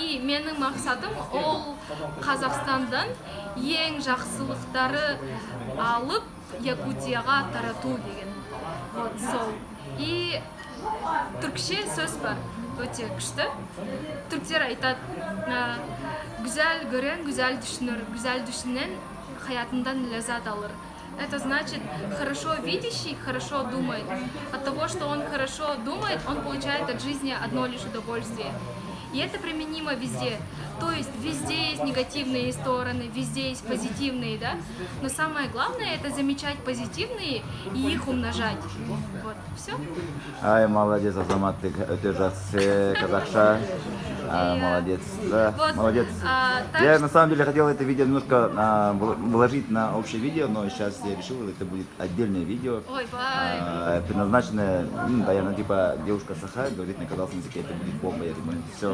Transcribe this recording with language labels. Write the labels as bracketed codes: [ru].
[kk] И менің мақсатым ол Қазақстандан ең жақсылықтары алып Якутияға тарату деген. Вот сол. И түркше сөз бар, өте күшті. Түрктер айтады, [tr] güzel gören güzel düşünür, güzel düşünen hayatından [kk] ләззат алыр. [ru] Это значит, хорошо видящий хорошо думает. От того, что он хорошо думает, он получает от жизни одно лишь удовольствие. И это применимо везде. То есть везде есть негативные стороны, везде есть позитивные, да? Но самое главное это замечать позитивные и их умножать. Вот, все. Ай, молодец, [kk] Азамат, [ru] ты [kk] өте жақсы казахша. [ru] Молодец, да, Вот, молодец. Я на самом деле хотел это видео немножко вложить на общее видео, но сейчас я решил, это будет отдельное видео, Ой, бай. предназначенное, наверное, типа девушка Саха говорит на казахском языке, это будет бомба, я думаю, все.